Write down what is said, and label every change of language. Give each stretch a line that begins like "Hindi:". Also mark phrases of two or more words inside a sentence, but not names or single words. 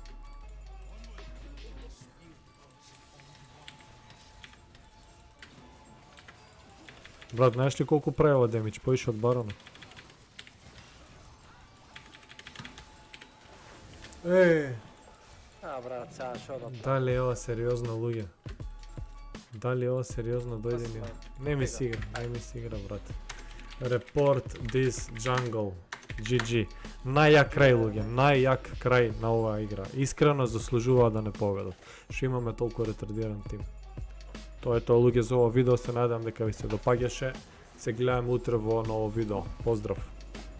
Macedonian: Брат, знаеш ли колку прави ова демидж? Поише од барона. Брат, сега шо да... Дали е ова сериозно, луѓе? Дали ова сериозно дојде ми? Не ми си игра, брат.
English: Report this jungle. GG.
Macedonian: Најјак крај, луѓе, најјак крај на оваа игра. Искрено заслужува да не победат. Што имаме толку ретардиран тим. Тоа е тоа, луѓе, за ова видео. Се надевам дека ви се допаѓаше. Се гледаме утре во ново видео. Поздрав!